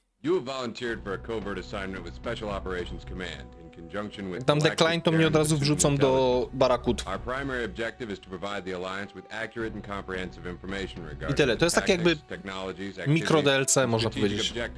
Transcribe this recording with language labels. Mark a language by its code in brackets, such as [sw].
[en] You have volunteered for a covert assignment with Special Operations Command in conjunction with [pl] Tam decline to mnie od razu wrzucą do barakut. [en] Our primary objective is to provide the alliance with accurate and comprehensive information regarding [pl] I tyle. To jest tak jakby mikro DLC, można powiedzieć.